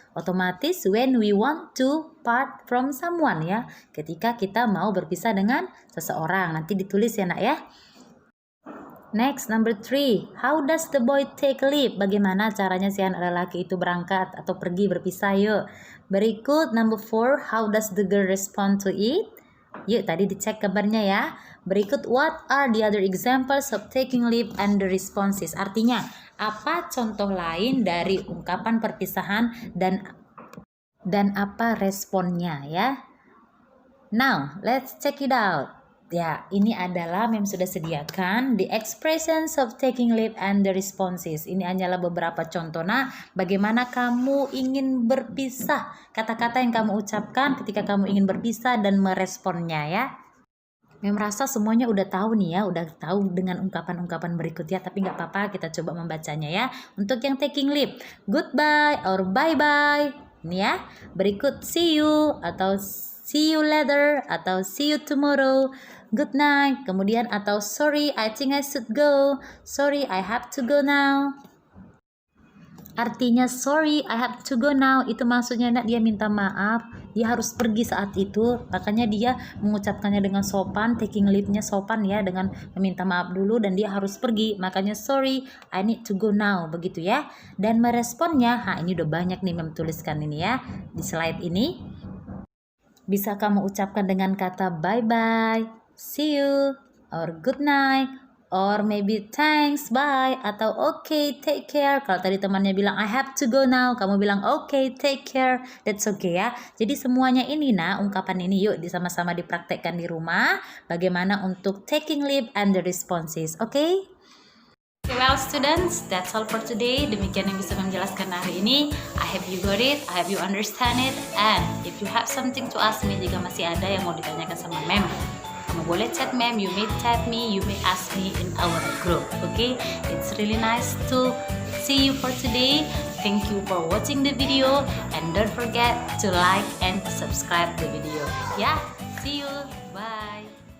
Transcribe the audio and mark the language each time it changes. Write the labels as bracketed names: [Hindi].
[Indonesian] Otomatis [English] when we want to part from someone ya. [Indonesian] Ketika kita mau berpisah dengan seseorang. Nanti ditulis ya nak ya. [English] Next, number 3. How does the boy take leave? [Indonesian] Bagaimana caranya si anak lelaki itu berangkat atau pergi berpisah yuk. Berikut [English] number 4. How does the girl respond to it? [Indonesian] Yuk tadi dicek kabarnya ya. Berikut [English] what are the other examples of taking leave and the responses? [Indonesian] Artinya apa contoh lain dari ungkapan perpisahan dan apa responnya ya. [English] Now let's check it out. [Indonesian] Ya, ini adalah mem sudah sediakan [English] the expressions of taking leave and the responses. [Indonesian] Ini hanyalah beberapa contoh. Nah, bagaimana kamu ingin berpisah? Kata-kata yang kamu ucapkan ketika kamu ingin berpisah dan meresponnya ya. Mem rasa semuanya udah tahu nih ya, udah tahu dengan ungkapan-ungkapan berikutnya, tapi nggak apa-apa, kita coba membacanya ya. Untuk yang taking leave, [English] goodbye or bye-bye. [Indonesian] Ini ya. Berikut [English] see you atau see you later atau see you tomorrow. Good night. [Indonesian] Kemudian atau [English] sorry, I think I should go. Sorry, I have to go now. [Indonesian] Artinya [English] sorry, I have to go now. [Indonesian] Itu maksudnya nak dia minta maaf. Dia harus pergi saat itu. Makanya dia mengucapkannya dengan sopan. Taking leave-nya sopan ya. Dengan meminta maaf dulu dan dia harus pergi. Makanya [English] sorry, I need to go now. [Indonesian] Begitu ya. Dan meresponnya, ini udah banyak nih mem tuliskan ini ya. Di slide ini. Bisa kamu ucapkan dengan kata bye-bye. [English] See you, or good night, or maybe thanks, bye, atau okay, take care. [Indonesian] Kalau tadi temannya bilang [English] I have to go now, [Indonesian] kamu bilang [English] okay, take care, that's okay ya. [Indonesian] Jadi semuanya ini ungkapan ini yuk sama-sama dipraktekkan di rumah. Bagaimana untuk [English] taking leave and the responses, okay? Well students, that's all for today. [Indonesian] Demikian yang bisa menjelaskan hari ini. [English] I hope you got it, I hope you understand it. And if you have something to ask me, [Indonesian] jika masih ada yang mau ditanyakan sama mem, [English] kamu boleh chat mem, you may chat me, you may ask me in our group. Okay, it's really nice to see you for today. Thank you for watching the video and don't forget to like and subscribe the video. Yeah, see you, bye.